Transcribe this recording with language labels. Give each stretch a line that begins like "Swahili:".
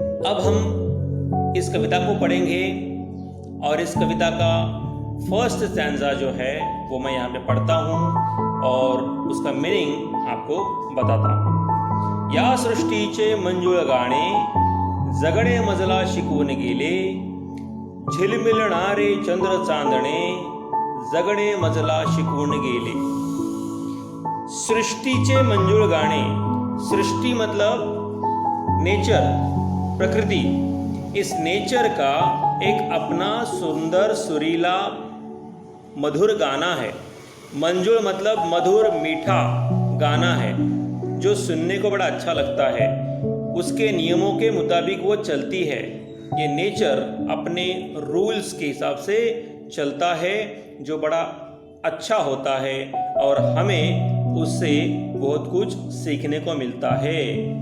Hindi: अब हम इस कविता को पढ़ेंगे और इस कविता का फर्स्ट स्टैंजा जो है वो मैं यहाँ पे पढ़ता हूँ और उसका मीनिंग आपको बताता हूँ।
Marathi: या सृष्टीचे मंजुळ गाणे जगणे मजला शिकवून गेले, झिलमिलणारे चंद्र चांदणे जगणे मजला शिकवून गेले। सृष्टीचे मंजुळ गाणे,
Hindi: सृष्टि मतलब नेचर, प्रकृति। इस नेचर का एक अपना सुंदर सुरीला मधुर गाना है। मंजुळ मतलब मधुर मीठा गाना है जो सुनने को बड़ा अच्छा लगता है। उसके नियमों के मुताबिक वो चलती है। ये नेचर अपने रूल्स के हिसाब से चलता है जो बड़ा अच्छा होता है और हमें उससे बहुत कुछ सीखने को मिलता है।